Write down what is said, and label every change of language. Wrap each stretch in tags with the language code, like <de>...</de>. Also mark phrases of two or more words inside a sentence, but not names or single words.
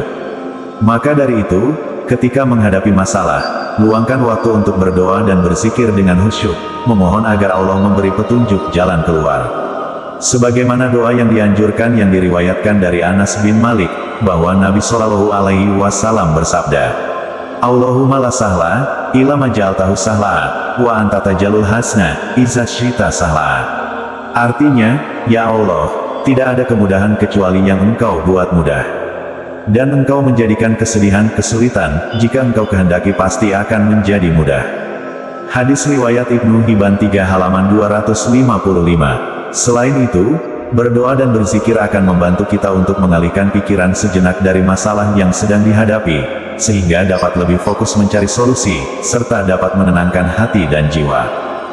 <id>Maka dari itu, ketika menghadapi masalah, luangkan waktu untuk berdoa dan berzikir dengan khusyuk, memohon agar Allah memberi petunjuk jalan keluar. Sebagaimana doa yang dianjurkan yang diriwayatkan dari Anas bin Malik, bahwa Nabi</id> <ar>صلى الله عليه وسلم</ar> <id>bersabda,</id> <ar>اللهم لا سهل إلا ما جعلته سهلا وأنت تجعل الحزن إذا شئت سهلا.</ar> <id>Artinya, ya Allah, tidak ada kemudahan kecuali yang Engkau buat mudah. Dan Engkau menjadikan kesedihan kesulitan, jika Engkau kehendaki pasti akan menjadi mudah. Hadis riwayat Ibnu Hibban 3 halaman 255. Selain itu, berdoa dan berzikir akan membantu kita untuk mengalihkan pikiran sejenak dari masalah yang sedang dihadapi, sehingga dapat lebih fokus mencari solusi, serta dapat menenangkan hati dan jiwa.</id>